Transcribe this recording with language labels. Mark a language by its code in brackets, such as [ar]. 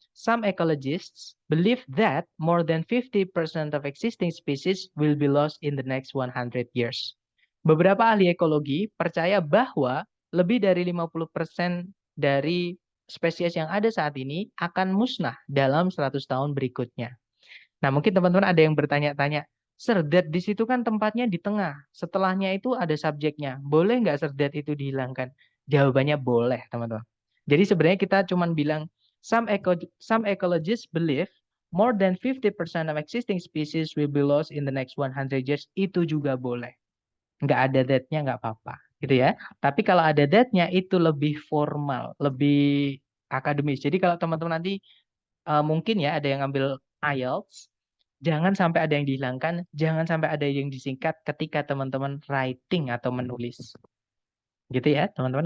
[en] Some ecologists believe that more than 50% of existing species will be lost in the next 100 years. [id] Beberapa ahli ekologi percaya bahwa lebih dari 50% dari spesies yang ada saat ini akan musnah dalam 100 tahun berikutnya. Nah, mungkin teman-teman ada yang bertanya-tanya, Sir, di situ kan tempatnya di tengah. Setelahnya itu ada subjeknya. Boleh nggak Sir itu dihilangkan? Jawabannya boleh, teman-teman. Jadi sebenarnya kita cuma bilang, [en] some ecologists believe more than 50% of existing species will be lost in the next 100 years. [id] Itu juga boleh. Nggak ada that-nya nggak apa-apa. Gitu ya. Tapi kalau ada that-nya itu lebih formal, lebih akademis. Jadi kalau teman-teman nanti mungkin ya ada yang ngambil IELTS, jangan sampai ada yang dihilangkan, jangan sampai ada yang disingkat ketika teman-teman writing atau menulis. Gitu ya, teman-teman.